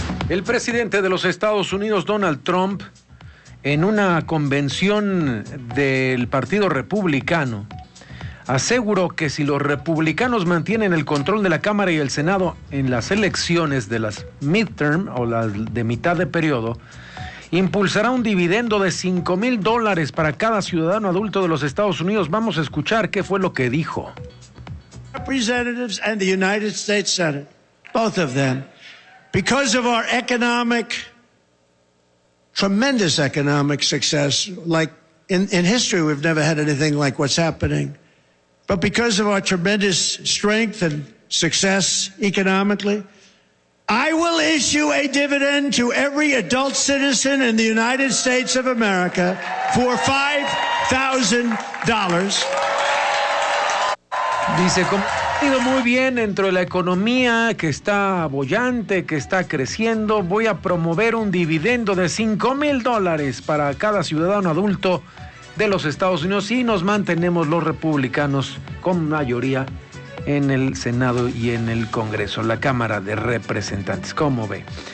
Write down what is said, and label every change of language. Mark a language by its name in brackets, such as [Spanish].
[Spanish] El presidente de los Estados Unidos, Donald Trump, en una convención del Partido Republicano, aseguró que si los republicanos mantienen el control de la Cámara y el Senado en las elecciones de las midterm o las de mitad de periodo, impulsará un dividendo de $5,000 para cada ciudadano adulto de los Estados Unidos. Vamos a escuchar qué fue lo que dijo. [English] Representatives and the United States Senate, both of them, because of our economic, tremendous economic success, like in history we've never had anything like what's happening. But because of our tremendous strength and success economically, I will issue a dividend to every adult citizen in the United States of America for $5,000. [Spanish] Dice, como ha ido muy bien dentro de la economía, que está boyante, que está creciendo, voy a promover un dividendo de $5,000 para cada ciudadano adulto de los Estados Unidos, y nos mantenemos los republicanos con mayoría en el Senado y en el Congreso, la Cámara de Representantes. ¿Cómo ve?